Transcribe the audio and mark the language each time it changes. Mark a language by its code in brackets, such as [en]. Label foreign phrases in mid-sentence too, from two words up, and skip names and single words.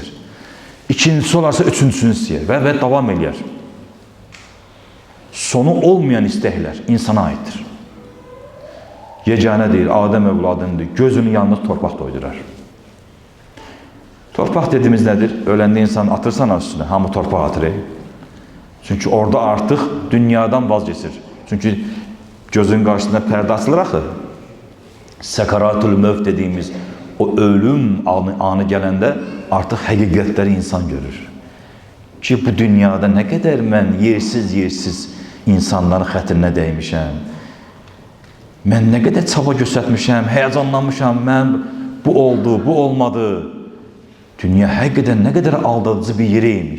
[az] İkincisi olarsa üçüncüsünü istəyər və davam eləyər. Sonu olmayan istəklər insana aiddir. Yeganə deyir, Adəm övladındır, gözünün yanında torpaq doydurar. Torpaq dediğimiz nedir? Öləndə insan atırsan üstüne, hamı torpaq atır. [tr] Çünkü orada artık dünyadan vazgeçir. Çünkü gözün karşısında perde açılır axı. [az] Səkaratul mövt dediğimiz o ölüm anı gələndə artık həqiqətləri insan görür. Ki bu dünyada nə qədər mən yersiz insanların xətrinə dəymişəm. Mən nə qədər çaba göstərmişəm, həyacanlanmışam, mən bu oldu, bu olmadı. Dünya həqiqətən nə qədər aldadıcı bir yereymiş.